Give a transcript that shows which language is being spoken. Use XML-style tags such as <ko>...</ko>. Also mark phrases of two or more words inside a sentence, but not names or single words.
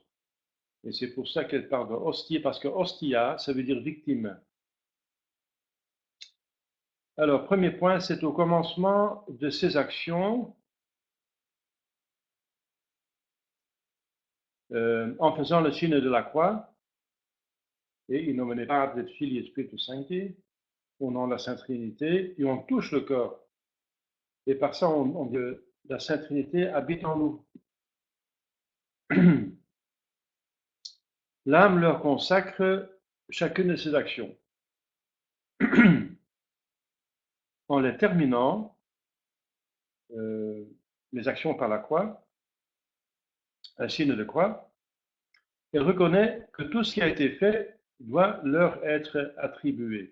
<fr>Et c'est pour ça qu'elle parle de hostie, parce que hostia, ça veut dire victime. Alors, premier point, c'est au commencement de ces actions, en faisant le signe de la croix,</fr> <la>et in nomine Patris et Filii et Spiritus Sancti,</la> <fr>au nom de la Sainte Trinité, et on touche le corps. Et par ça, on dit que la Sainte Trinité habite en nous. L'âme leur consacre chacune de ses actions. En les terminant, les actions par la croix, un signe de croix, elle reconnaît que tout ce qui a été fait doit leur être attribué.</fr>